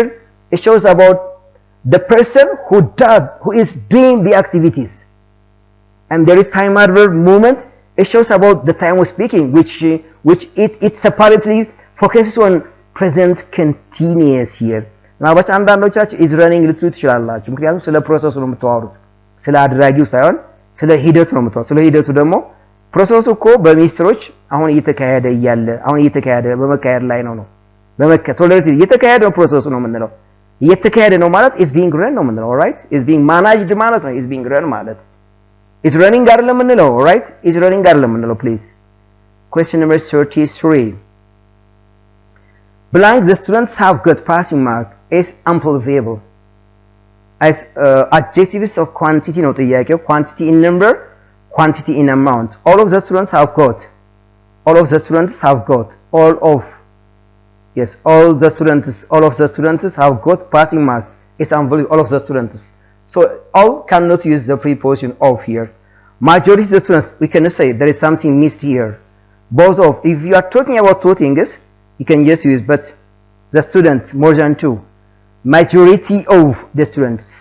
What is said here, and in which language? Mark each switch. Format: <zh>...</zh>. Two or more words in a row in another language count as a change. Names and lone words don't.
<en>It shows about the person who is doing the activities. And there is time adverb moment. It shows about the time of speaking, which it separately focuses on present continuous here. Now, but</en> <am>አንዳንዶቻችሁ</am> <en>is running</en> <am>ልትሉ ትችላላችሁ ምክንያቱም ስለ ፕሮሰሱ ነው የምታወሩት ስለ አድራጊው ሳይሆን ስለ ሂደቱ ነው የምታወሩት ስለ ሂደቱ ደግሞ ፕሮሰሱ እኮ በሚኒስትሮች አሁን እየተካሄደ በመካሄድ ላይ ነው ቶለሬት እየተካሄደ ነው ፕሮሰሱ ነው የምንለው እየተካሄደ ነው ማለት</am> <en>is being run</en> <am>ነው የምንለው</am> <en>alright is being managed</en> <am>ማለት ነው</am> <en>is being run</en> <am>ማለት</am> <en>is running</en> <am>አይደለም የምንለው</am> <en>alright is running</en> <am>አይደለም የምንለው</am> <en>please question number 33 blank the students have got passing mark is unbelievable as adjectives of quantity</en> <am>ነው ጥያቄው</am> <en>quantity in number quantity in amount all of the students have got all of the students have got all of the students have got passing mark is unbelievable all of the students so all cannot use the preposition of here majority of the students we cannot say there is something missed here both of if you are talking about two things you can just use but the students more than two majority of the students</en>